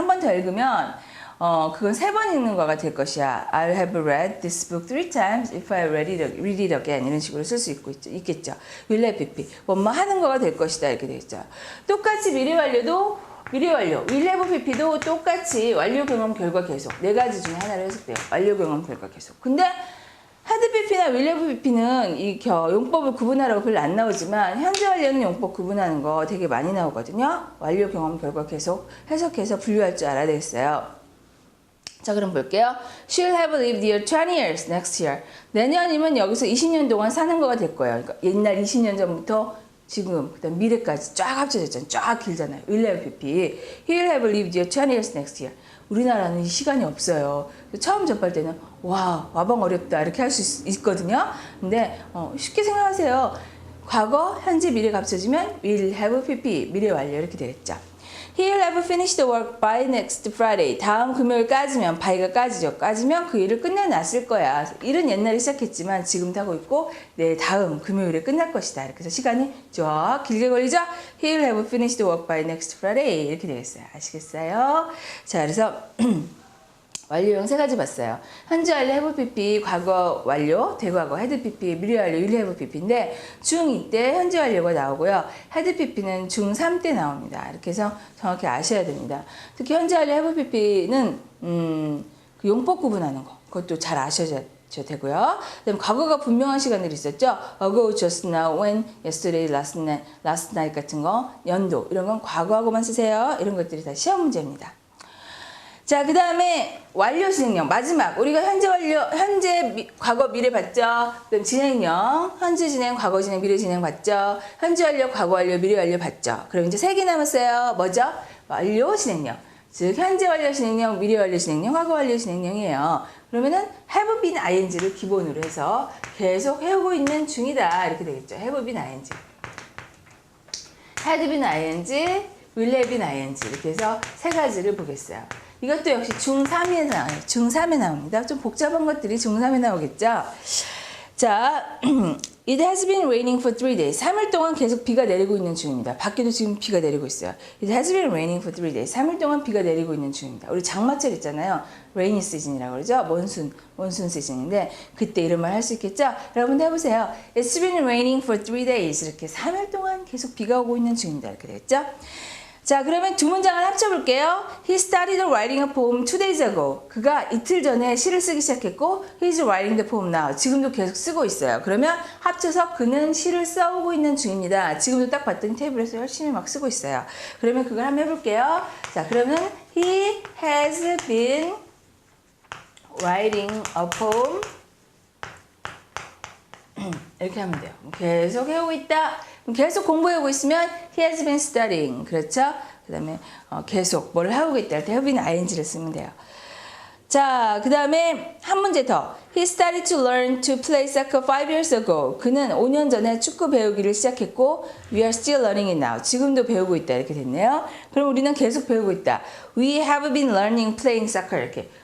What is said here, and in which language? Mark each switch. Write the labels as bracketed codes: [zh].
[ko] 한 번 더 읽으면 그건 3번 읽는 거가 될 것이야. [en] I'll have read this book 3 times if I read it again. [ko] 이런 식으로 쓸 수 있겠죠. [en] will have pp. [ko] 뭐뭐 하는 거가 될 것이다 이렇게 되겠죠. 똑같이 미래 완료도 미래 완료, will have pp도 똑같이 완료 경험 결과 계속 네 가지 중에 하나를 해석돼요. 완료 경험 결과 계속. 근데 had pp나 will have pp는 이 용법을 구분하라고 별로 안 나오지만 현재 완료는 용법 구분하는 거 되게 많이 나오거든요. 완료 경험 결과 계속 해석해서 분류할 줄 알아야 되겠어요. 자, 그럼 볼게요. [en] She'll have lived here 20 years next year. [ko] 내년이면 여기서 20년 동안 사는 거가 될 거예요. 그러니까 옛날 20년 전부터 지금 그다음 미래까지 쫙 합쳐졌잖아요. 쫙 길잖아요. will have pp. [en] He'll have lived here 20 years next year. [ko] 우리나라는 이 시간이 없어요. 처음 접할 때는 와, 와방 어렵다 이렇게 할 수 있거든요. 근데 쉽게 생각하세요. 과거, 현재, 미래가 합쳐지면 will have pp. 미래 완료 이렇게 되겠죠. [en] He'll have finished the work by next Friday. [ko] 다음 금요일까지면, by가 까지죠. 까지면 그 일을 끝내놨을 거야. 일은 옛날에 시작했지만 지금도 하고 있고, 네, 다음 금요일에 끝날 것이다. 이렇게 해서 시간이 쫙 길게 걸리죠? [en] He'll have finished the work by next Friday. [ko] 이렇게 되겠어요. 아시겠어요? 자, 그래서 완료형 3가지 봤어요. 현재 완료 have pp, 과거 완료, 대과거 had pp, 미래 완료 will have pp인데 중2 때 현재 완료가 나오고요. had pp는 중3 때 나옵니다. 이렇게 해서 정확히 아셔야 됩니다. 특히 현재 완료 have pp는 그 용법 구분하는 거 그것도 잘 아셔야 되고요. 그다음 과거가 분명한 시간들이 있었죠. ago, just now, when, yesterday, last night 같은 거, 연도 이런 건 과거하고만 쓰세요. 이런 것들이 다 시험 문제입니다. 자, 그 다음에 완료 진행형 마지막 우리가 현재 완료 과거 미래 봤죠. 그다음 진행형 현재 진행 과거 진행 미래 진행 봤죠. 현재 완료 과거 완료 미래 완료 봤죠. 그럼 이제 3개 남았어요. 뭐죠? 완료 진행형. 즉 현재 완료 진행형 미래 완료 진행형 과거 완료 진행형이에요. 그러면은 have been ing를 기본으로 해서 계속 해오고 있는 중이다 이렇게 되겠죠. have been ing, had been ing, will have been ing 이렇게 해서 3가지를 보겠어요. 이것도 역시 중3에 나와요. 중3에 나옵니다. 좀 복잡한 것들이 중3에 나오겠죠. [en] 자, It has been raining for 3 days. [ko] 3일 동안 계속 비가 내리고 있는 중입니다. 밖에도 지금 비가 내리고 있어요. [en] It has been raining for 3 days. [ko] 3일 동안 비가 내리고 있는 중입니다. 우리 장마철 있잖아요. rainy season이라고 그러죠. 몬순 시즌인데 그때 이런 말 할 수 있겠죠? 여러분도 해보세요. [en] It's been raining for 3 days. [ko] 이렇게 3일 동안 계속 비가 오고 있는 중입니다. 이렇게 되겠죠? 자, 그러면 두 문장을 합쳐볼게요. [en] He started writing a poem 2 days ago. [ko] 그가 이틀 전에 시를 쓰기 시작했고 [en] He's writing the poem now. [ko] 지금도 계속 쓰고 있어요. 그러면 합쳐서 그는 시를 써오고 있는 중입니다. 지금도 딱 봤더니 테이블에서 열심히 막 쓰고 있어요. 그러면 그걸 한번 해볼게요. 자, 그러면 [en] He has been writing a poem [ko] 이렇게 하면 돼요. 계속 해오고 있다. 계속 공부해오고 있으면 [en] he has been studying. [ko] 그렇죠? 그 다음에 계속 뭘 하고 있다 할 때 have been ing를 쓰면 돼요. 자, 그 다음에 한 문제 더. [en] He started to learn to play soccer 5 years ago. [ko] 그는 5년 전에 축구 배우기를 시작했고 [en] We are still learning it now. [ko] 지금도 배우고 있다 이렇게 됐네요. 그럼 우리는 계속 배우고 있다. [en] We have been learning playing soccer 이렇게.